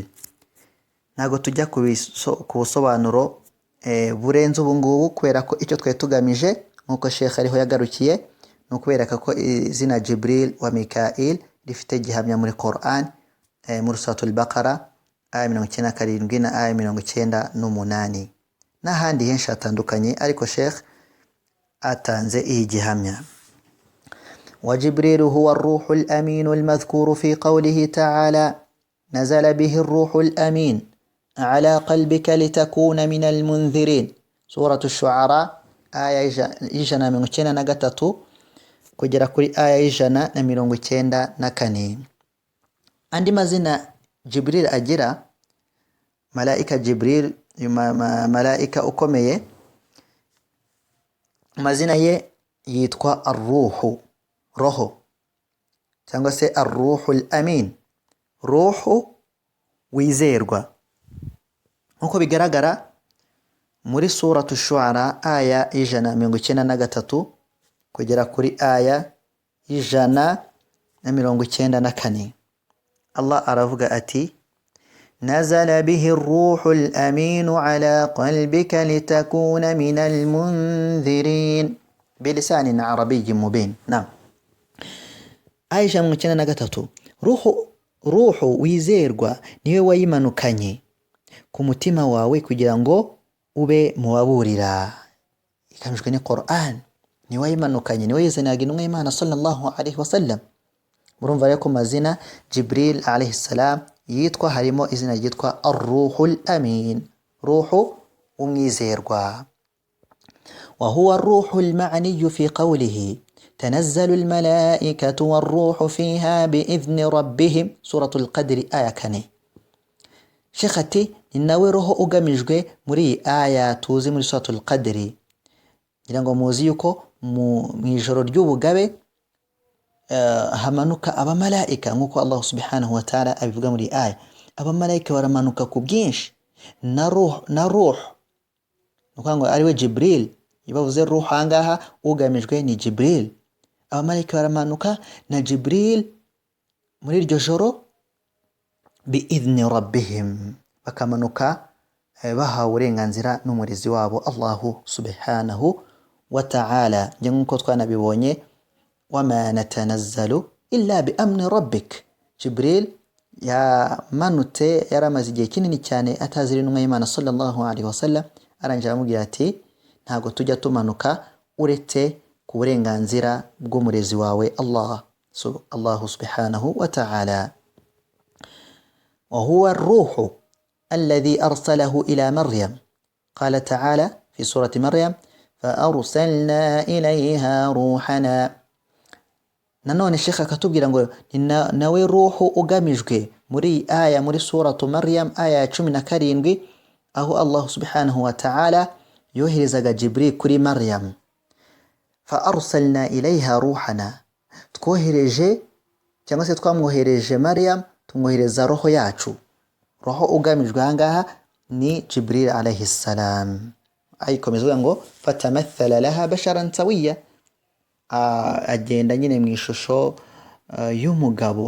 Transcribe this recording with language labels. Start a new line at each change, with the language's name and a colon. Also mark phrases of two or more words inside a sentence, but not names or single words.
Kinyarwanda: Ntago tujya ku busobanuro burenze ubu ngubu, kubera ko icyo twe tugamije nkuko Sheikh ariho yagarukiye no kubereka ko izina Jibril wa Mikail rifite gihamya muri Qur'an, muri suratul Baqara aya 97 na aya 98 n'ahandi henshi hatandukanye, ariko Sheikh atanze iyi gihamya.
Arabic: وجبريل هو الروح الأمين المذكور في قوله تعالى نزل به الروح الأمين على قلبك لتكون من المنذرين. سورة الشعراء آية 193
Kinyarwanda: kugera kuri aya
Arabic: 194.
Kinyarwanda: Andi mazina Jibril agira, malaika Jibril, malaika ukomeye, amazina ye yitwa arruhu, roho, cyangwa se
Arabic: الروح الأمين,
Kinyarwanda: ruhu wizerwa. nk'uko bigaragara muri suratu shuara aya y'ijana 193 kugera kuri aya y'ijana 194, Allah aravuga ati:
Arabic: نزل به الروح الأمين على قلبك لتكون من المنذرين بلسان عربي مبين.
Kinyarwanda: Naam, aya y'ijana 193, ruhu wizerwa niwe wayimanukanye ku mutima wawe kugira ngo ube muwaburira. ikamijwe ni Qur'an, niwe wayimanukanye, niwe yizanaga intumwa y'Imana
Arabic: صلى الله عليه وسلم.
Kinyarwanda: murumva rero ko mazina Jibril
Arabic: عليه السلام
Kinyarwanda: yitwa harimo izina ryitwa
Arabic: الروح الأمين,
Kinyarwanda: ruhu umwizerwa.
Arabic: وهو الروح المعني في قوله تنزل الملائكة والروح فيها بإذن ربهم، سورة القدر آية 4.
Kinyarwanda: Sheikh ati ni nawe roho ugamijwe muri iyi aya tuzi muri suratul qadri. ngira ngo muzi yuko mu ijoro ry'ubugabe hamanuka abamalaika, nk'uko Allah
Arabic: سبحانه وتعالى
Kinyarwanda: abivuga muri aya. abamalaika baramanuka ku bwinshi na ruh nuko ariwe Jibril. ibavuze ruh angaha ugamijwe ni Jibril. abamalaika baramanuka na Jibril muri iryo joro
Arabic: بإذن ربهم,
Kinyarwanda: bakamanuka bahawe uburenganzira n'umurezi wabo Allahu
Arabic: سبحانه وتعالى.
Kinyarwanda: nk'uko twanabibonye
Arabic: وما نتنزل إلا بأمر ربك,
Kinyarwanda: Jibril yamanutse yaramaze igihe kinini cyane atazira intumwa y'Imana
Arabic: صلى الله عليه وسلم.
Kinyarwanda: arangira amubwira ati ntago tujya tumanuka uretse ku burenganzira bw'umurezi wawe Allahu
Arabic: سبحانه وتعالى. وهو الروح الذي أرسله إلى مريم. قال تعالى في سورة مريم: فأرسلنا إليها روحنا.
Kinyarwanda: nanone Sheikh akatubwira ngo nawe ruhu ugamijwe muri aya muri suratu Maryam aya 17, aho Allah
Arabic: سبحانه وتعالى
Kinyarwanda: yoherezaga Jibril kuri Maryam.
Arabic: فأرسلنا إليها روحنا,
Kinyarwanda: twohereje cyangwa se twamwohereje Maryam, tumwohereza roho yacu. roho ugamijwe ahangaha ni Jibril
Arabic: عليه السلام.
Kinyarwanda: ayikomeza ngo
Arabic: فتمثل لها بشرا سويا,
Kinyarwanda: agenda nyine mu ishusho y'umugabo.